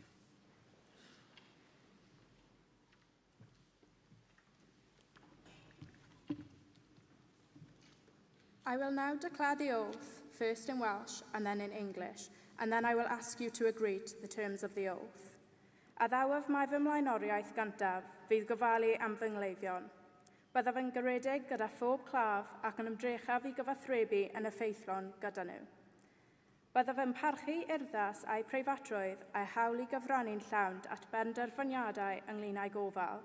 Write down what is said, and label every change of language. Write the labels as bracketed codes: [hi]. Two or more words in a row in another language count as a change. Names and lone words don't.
[en] I will now declare the oath, first in Welsh and then in English, and then I will ask you to agree to the terms of the oath. [cy] A ddawaf mae fy mlaenoriaeth gyntaf fydd gofalu am fy ngleifion. Byddaf yn garedig gyda phob claf ac yn ymdrechaf i gyfathrebu yn effeithlon gyda nhw. Byddaf yn parchu urddas a'u preifatrwydd a'i hawl i gyfrannu'n llawn at benderfyniadau ynglŷn â'i gofal.